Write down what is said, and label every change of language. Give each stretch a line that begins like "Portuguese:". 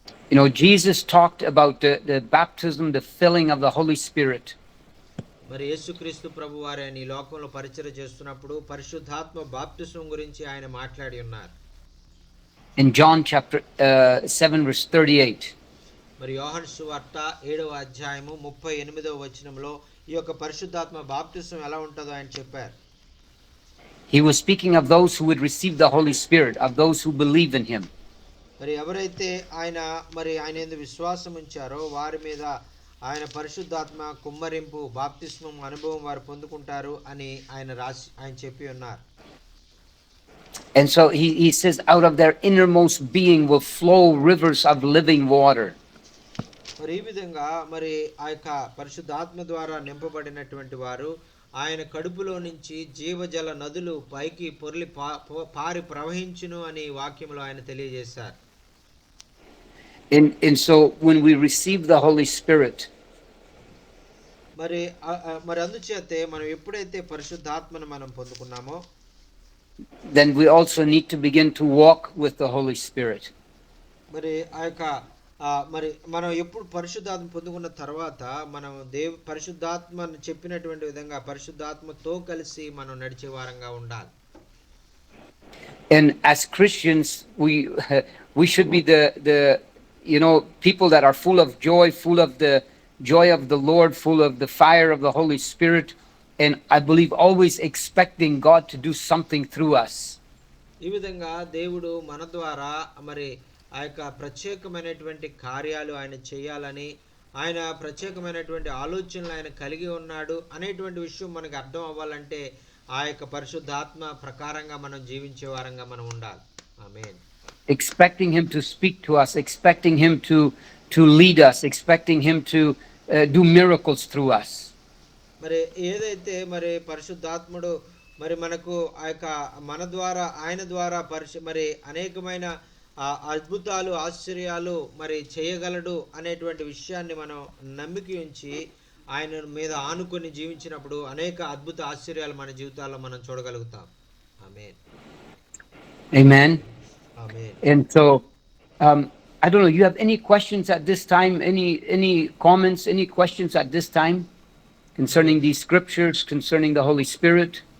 English: You know, Jesus talked about the baptism, the filling of the Holy Spirit.
Telugu: మరి యేసుక్రీస్తు ప్రభు వారు ఆయన ఈ లోకంలో పరిచర్య చేస్తున్నప్పుడు పరిశుద్ధాత్మ బాప్తిసం గురించి ఆయన మాట్లాడి ఉన్నారు.
English: In John chapter 7 verse 38.
Telugu: మరి యోహాను సువార్త 7వ అధ్యాయము 38వ వచనంలో ఈ యొక్క పరిశుద్ధాత్మ బాప్తిసం ఎలా ఉంటుందో ఆయన చెప్పారు.
English: He was speaking of those who would receive the Holy Spirit, of those who believe in him.
Telugu: మరి ఎవరైతే ఆయన యందు విశ్వాసం ఉంచారో వారి మీద ఆయన పరిశుద్ధాత్మ కుమ్మరింపు బాప్తిస్మం అనుభవం వారు పొందుకుంటారు అని ఆయన చెప్పి ఉన్నారు.
English: And so he says out of their innermost being will flow rivers of living water.
Telugu: మరి ఈ విధంగా మరి ఆ యొక్క పరిశుద్ధాత్మ ద్వారా నింపబడినటువంటి వారు ఆయన కడుపులో నుంచి జీవజల నదులు పైకి పొర్లి పారి ప్రవహించును అని వాక్యంలో ఆయన తెలియజేశారు.
English: And so when we receive the Holy Spirit,
Telugu: మరి అందుచేతే మనం ఎప్పుడైతే పరిశుద్ధాత్మను మనం పొందుకున్నామో
English: then we also need to begin to walk with the Holy Spirit.
Telugu: మరి ఆ యొక్క మరి మనం ఎప్పుడు పరిశుద్ధాత్మ పొందుకున్న తర్వాత మనం పరిశుద్ధాత్మ చెప్పినటువంటి విధంగా పరిశుద్ధాత్మతో కలిసి మనం నడిచే వారంగా ఉండాలి.
English: And as Christians we should be the people that are full of joy, full of the joy of the Lord, full of the fire of the Holy Spirit, and I believe always expecting God to do something through us.
Telugu: ఈ విధంగా దేవుడు మన ద్వారా మరి ఆ యొక్క ప్రత్యేకమైనటువంటి కార్యాలు ఆయన చేయాలని, ఆయన ప్రత్యేకమైనటువంటి ఆలోచనలు ఆయన కలిగి ఉన్నాడు అనేటువంటి విషయం మనకు అర్థం అవ్వాలంటే ఆ యొక్క పరిశుద్ధాత్మ ప్రకారంగా మనం జీవించే వారంగా మనం ఉండాలి. ఆమేన్.
English: Expecting him to speak to us, expecting him to lead us, expecting him to do miracles through us.
Telugu: మరి ఏదైతే మరి పరిశుద్ధాత్ముడు మరి మనకు ఆ యొక్క ఆయన ద్వారా మరి అనేకమైన అద్భుతాలు ఆశ్చర్యాలు మరి చేయగలడు అనేటువంటి విషయాన్ని మనం నమ్మిక ఉంచి ఆయన మీద ఆనుకొని జీవించినప్పుడు అనేక అద్భుత ఆశ్చర్యాలు మన జీవితాల్లో మనం చూడగలుగుతాం. ఆమేన్.
English: Amen. Amen. And so I don't know, you have any questions at this time, any comments, any questions at this time concerning these scriptures, concerning the Holy Spirit?